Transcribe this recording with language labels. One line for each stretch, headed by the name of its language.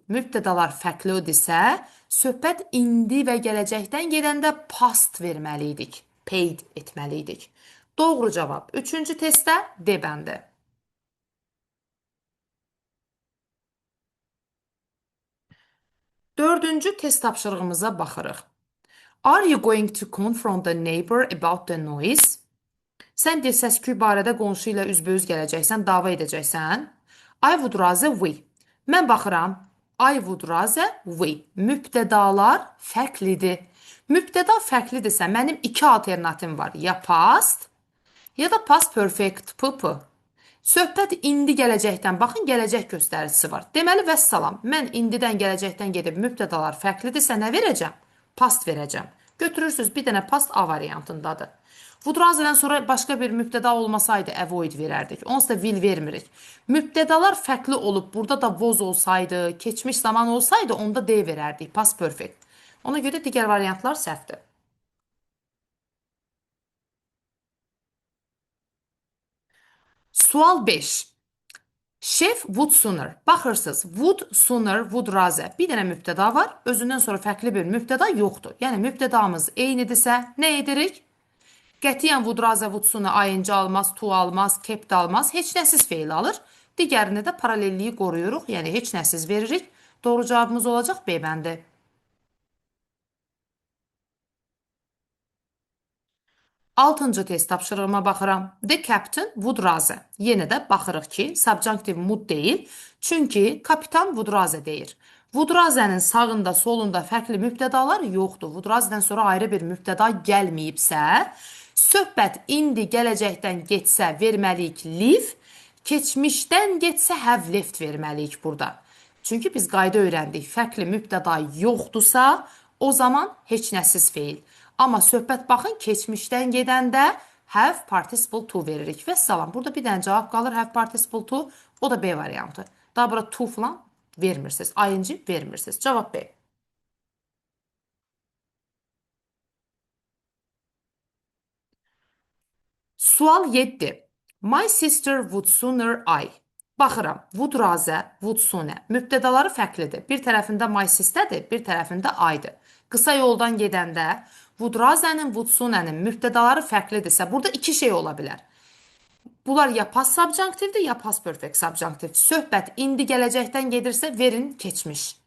Azerbaijani: Mübtədalar fərqlidirsə, söhbət indi və gələcəkdən gedəndə past verməliydik. Paid etməliydik. Doğru cavab 3-cü testdə D bəndi. 4-cü test tapşırığımıza baxırıq.
English: Are you going to confront the neighbor about the noise?
Azerbaijani: Sən bir səs-küy barədə qonşu ilə üzbəüz gələcəksən, dava edəcəksən.
English: I would rather we.
Azerbaijani: Mən baxıram.
English: I would rather we.
Azerbaijani: Mübtədalar fərqlidir. Mübtəda fərqlidirsə, mənim 2 alternativim var. Ya past, ya da past perfect, PP. Söhbət indi gələcəkdən, baxın, gələcək göstəricisi var. Deməli, vəssalam, mən indidən gələcəkdən gedib mübtədalar fərqlidirsə nə verəcəm? Past verəcəm. Götürürsünüz, bir dənə past A variantındadır. Would rather'dan sonra başqa bir mübtəda olmasaydı avoid verərdik. Onsuz da will vermirik. Mübtədalar fərqli olub, burada da was olsaydı, keçmiş zaman olsaydı, onda D verərdik, past perfect. Ona görə digər variantlar səhvdir. Sual 5.
English: Chef would sooner. Baxırsınız, would sooner, would rather.
Azerbaijani: Bir dənə mübtəda var, özündən sonra fərqli bir mübtəda yoxdur. Yəni mübtədamız eynidirsə, nə edirik? Qətiyyən would rather, would sooner ayıncı almaz, to almaz, kept almaz, heç nəsiz feil alır. Digərini də paralelliyi qoruyuruq, yəni heç nəsiz veririk. Doğru cavabımız olacaq B bəndi. 6-cı test tapşırığıma baxıram.
English: The captain would rather.
Azerbaijani: Yenə də baxırıq ki, subjunctive would deyil. Çünki kapitan would rather deyir. Would rather'nin sağında, solunda fərqli mübtədalar yoxdur. Would rather'dən sonra ayrı bir mübtəda gəlməyibsə, söhbət indi gələcəkdən getsə verməliyik live, Keçmişdən getsə have left verməliyik burada. Çünki biz qayda öyrəndik. Fərqli mübtəda yoxdursa, o zaman heç nəsiz feil. Amma söhbət baxın keçmişdən gedəndə have participle to veririk. Və salam. Burada bir dənə cavab qalır have participle to. O da B variantı. Daha burada to falan vermirsiniz. ING vermirsiniz. Cavab B. Sual 7.
English: My sister would sooner I.
Azerbaijani: Baxıram.
English: Would razə, would sooner.
Azerbaijani: Mübtədaları fərqlidir. Bir tərəfində my sisterdir, bir tərəfində I-dır. Qısa yoldan gedəndə would razənin, would sooner'nin mübtədaları fərqlidirsə, burada iki şey ola bilər. Bunlar ya past subjunctivedir, ya past perfect subjunctive. Söhbət indi gələcəkdən gedirsə, verin keçmiş.